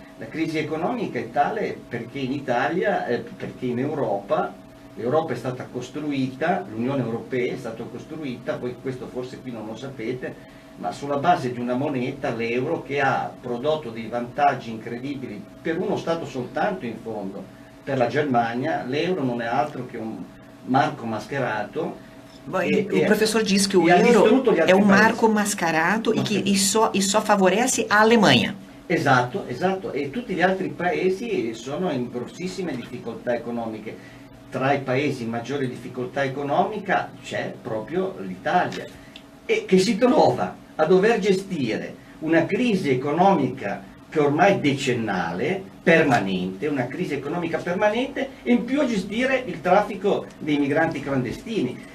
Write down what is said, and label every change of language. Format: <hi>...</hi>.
<it>La crisi economica è tale perché in Italia, perché in Europa, l'Europa è stata costruita, l'Unione Europea è stata costruita, voi questo forse qui non lo sapete, ma sulla base di una moneta, l'euro, che ha prodotto dei vantaggi incredibili per uno Stato soltanto in fondo. Per la Germania l'euro non è altro che un marco mascherato</it> <pt>Bom, o professor disse que o euro é um marco mascarato e só favorece a Alemanha.</pt> <it>Esatto, e tutti gli altri paesi sono in grossissime difficoltà economiche. Tra i paesi in maggiore difficoltà economica c'è proprio l'Italia, e che si trova a dover gestire una crisi economica che ormai è decennale, permanente, una crisi economica permanente, e in più a gestire il traffico dei migranti clandestini.</it>